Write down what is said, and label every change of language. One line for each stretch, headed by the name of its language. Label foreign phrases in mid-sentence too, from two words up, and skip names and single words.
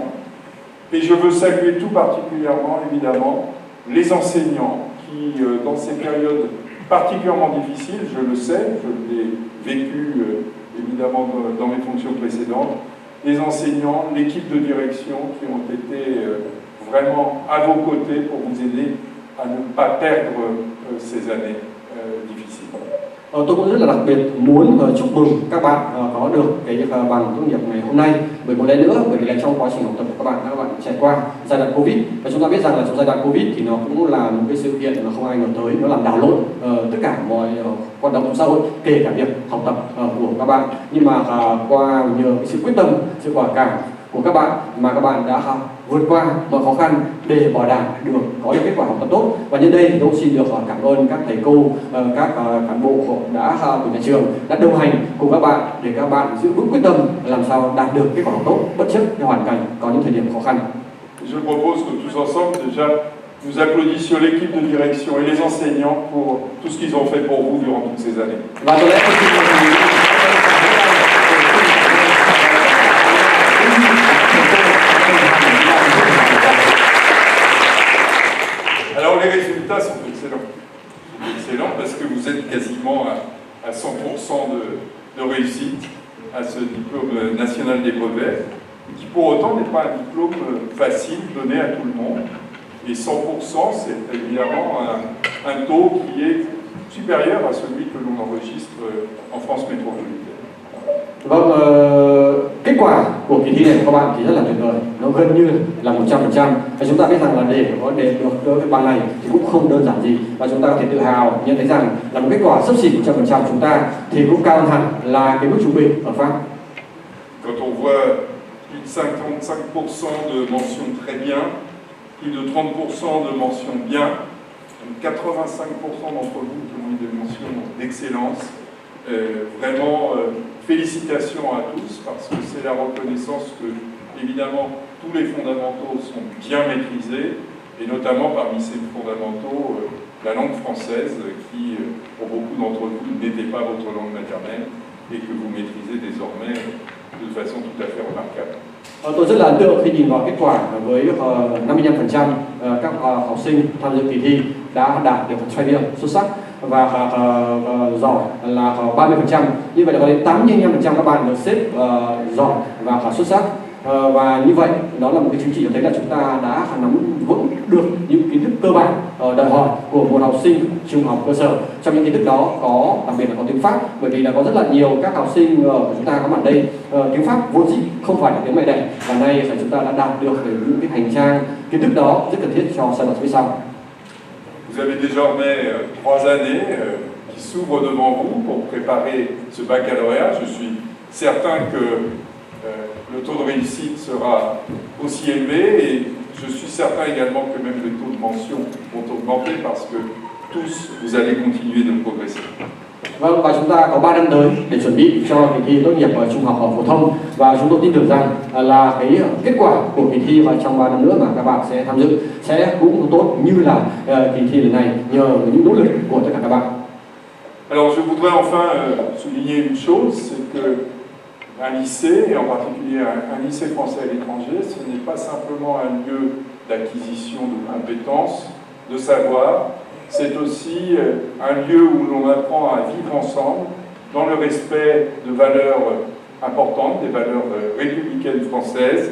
French: Et je veux saluer tout particulièrement, évidemment, les enseignants qui, dans ces périodes particulièrement difficiles, je le sais, je l'ai vécu évidemment dans mes fonctions précédentes, les enseignants, l'équipe de direction qui ont été vraiment à vos côtés pour vous aider à ne pas perdre ces années difficiles.
Vietnamese: Tôi cũng rất là đặc biệt muốn chúc mừng các bạn có được cái bằng tốt nghiệp ngày hôm nay. Bởi một lần nữa, bởi vì là trong quá trình học tập của các bạn trải qua giai đoạn Covid, và chúng ta biết rằng là trong giai đoạn Covid thì nó cũng là một cái sự kiện mà không ai ngờ tới, nó làm đảo lộn tất cả mọi hoạt động trong xã hội, kể cả việc học tập của các bạn. Nhưng mà qua nhờ cái sự quyết tâm, sự quả cảm của các bạn mà các bạn đã vượt qua mọi khó khăn để bảo đảm được có được kết quả học tập tốt. Và nhân đây thì tôi xin được cảm ơn các thầy cô, các cán bộ của nhà trường đã đồng hành cùng các bạn để các bạn giữ vững quyết tâm làm sao đạt được kết quả học tốt bất chấp những hoàn cảnh có những thời điểm khó khăn.
French: Je propose que tous ensemble déjà nous applaudissions l'équipe de direction et les enseignants pour tout ce qu'ils ont fait pour vous durant toutes ces années.
Vietnamese: Và tôi lẽ
French: Alors les résultats sont excellents. Excellents parce que vous êtes quasiment à 100% de réussite à ce diplôme national des brevets, qui pour autant n'est pas un diplôme facile donné à tout le monde. Et 100%, c'est évidemment un taux qui est supérieur à celui que l'on enregistre en France métropolitaine.
Vietnamese: Vâng, kết quả của kỳ thi này của các bạn thì rất là tuyệt vời, nó gần như là 100%. Và chúng ta biết rằng là để có được cái bằng này thì cũng không đơn giản gì, và chúng ta có thể tự hào nhận thấy rằng là một kết quả xấp xỉ 100% chúng ta thì cũng cao hơn hẳn là cái mức trung bình ở Pháp.
French: Quand on voit plus de 55% de mentions très bien, plus de 30% de mentions bien, 85% d'entre vous qui ont eu des mentions d'excellence. Vraiment, félicitations à tous parce que c'est la reconnaissance que, évidemment, tous les fondamentaux sont bien maîtrisés et notamment parmi ces fondamentaux, la langue française qui, pour beaucoup d'entre vous, n'était pas votre langue maternelle et que vous maîtrisez désormais de façon tout à fait remarquable.
Vietnamese: Tôi rất là ấn tượng khi nhìn vào kết quả với 55% các học sinh tham dự kỳ thi đã đạt được trải nghiệm xuất sắc và giỏi là 30%. Như vậy là có đến 85% các bạn được xếp giỏi và xuất sắc. Và như vậy đó là một cái chứng chỉ cho thấy là chúng ta đã nắm vững được những kiến thức cơ bản đòi hỏi của một học sinh trung học cơ sở. Trong những kiến thức đó có đặc biệt là có tiếng Pháp, bởi vì là có rất là nhiều các học sinh của chúng ta có mặt đây tiếng Pháp vốn dĩ không phải là tiếng mẹ đẻ, và nay chúng ta đã đạt được những cái hành trang kiến thức đó rất cần thiết cho giai đoạn phía sau.
French: Vous avez désormais 3 années qui s'ouvrent devant vous pour préparer ce baccalauréat. Je suis certain que le taux de réussite sera aussi élevé et je suis certain également que même les taux de mention vont augmenter parce que tous vous allez continuer de progresser.
Vietnamese: Vâng, và chúng ta có 3 năm tới để chuẩn bị cho kỳ thi tốt nghiệp trung học phổ thông, và chúng tôi tin tưởng rằng là cái kết quả của kỳ thi và trong 3 năm nữa mà các bạn sẽ tham dự sẽ cũng tốt như là kỳ thi lần này nhờ những nỗ lực của tất cả các bạn.
French: Alors je voudrais enfin souligner une chose, c'est que un lycée, et en particulier un lycée français à l'étranger, ce n'est pas simplement un lieu d'acquisition de compétences, de savoir, c'est aussi un lieu où l'on apprend à vivre ensemble dans le respect de valeurs importantes, des valeurs républicaines françaises.